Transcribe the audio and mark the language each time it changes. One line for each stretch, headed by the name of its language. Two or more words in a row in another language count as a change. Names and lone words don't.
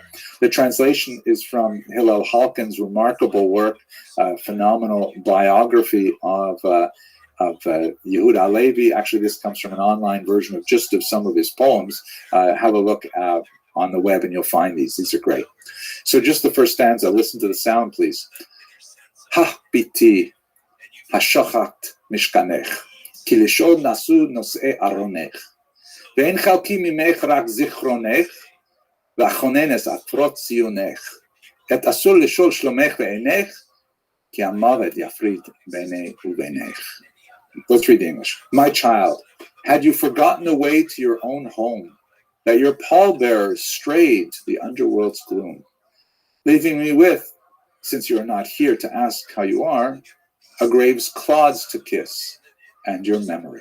English: The translation is from Hillel Halkin's remarkable work, phenomenal biography of Yehuda Halevi. Actually, this comes from an online version of just of some of his poems. Have a look on the web and you'll find these. These are great. So just the first stanza, listen to the sound, please.
Hebrew: הבתי השכחת משכנך, כי לשוד נשאו נושאי ארונך, ואין חלקי ממך רק זכרונך, ואחונן עטרות ציונך, עת אסור לשאול שלומך ועינך, כי המות יפריד ביני ובינך.
English: Let's read the English. My child, had you forgotten the way to your own home, that your pallbearers strayed to the underworld's gloom, leaving me with, since you are not here to ask how you are, a grave's clods to kiss and your memory.